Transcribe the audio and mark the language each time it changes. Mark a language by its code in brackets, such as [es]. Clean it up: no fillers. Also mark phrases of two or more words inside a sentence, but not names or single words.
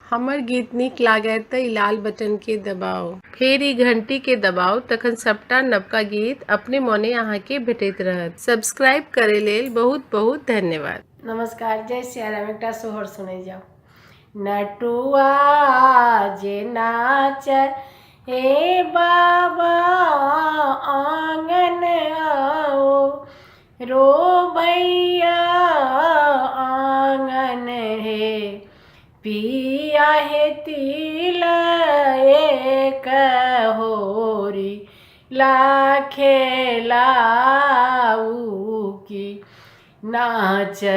[mai] हमर गीत नीक लागय त ई लाल बटन के दबाउ, फेर ई घंटी के दबाउ, तखन सबटा नवका गीत अपने मोने अहाँके भेटैत रहत। सब्सक्राइब करे लेल बहुत बहुत धन्यवाद। नमस्कार, जय सिया राम। एकटा सोहर सुनै जाओ। नटुआ जे नाच हे बाबा आंगन आओ, रो भैया आंगन हे, पिया हे तिल एक होरी, लाखे लाऊ की, नाच